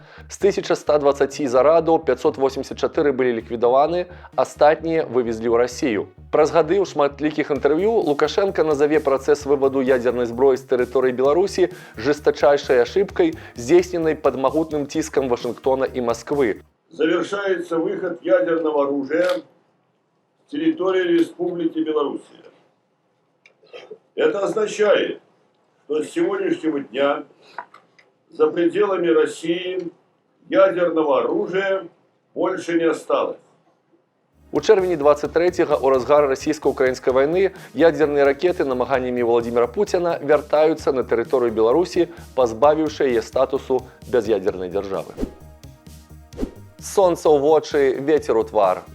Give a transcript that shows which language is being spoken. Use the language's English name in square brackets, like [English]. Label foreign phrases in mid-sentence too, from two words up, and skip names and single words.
[Belarusian] З 1120 зарадаў 584 былі ліквідаваны, астатнія вывезлі ў Расію. Праз гады ў шматлікіх інтэрв'ю Лукашенко назаве працэс вываду ядзернай зброі з тэрыторыі Беларусі [Russian] жесточайшай ошибкой, [Belarusian] здзейсненай пад магутным ціскам [Russian] Вашингтона и Москвы. Завершается выход ядерного оружия с территории Республики Белоруссия. Это означает, что с сегодняшнего дня за пределами России ядерного оружия больше не осталось. [Belarusian] У чэрвені 23-го у разгар расійска-украінскай вайны ядзерныя ракеты намаганнямі Владзіміра Пуціна вяртаюцца на тэрыторыю Беларусі, пазбавіўшы яе статусу бяз'ядзернай дзяржавы. Сонца ў вочы, вецер у твар.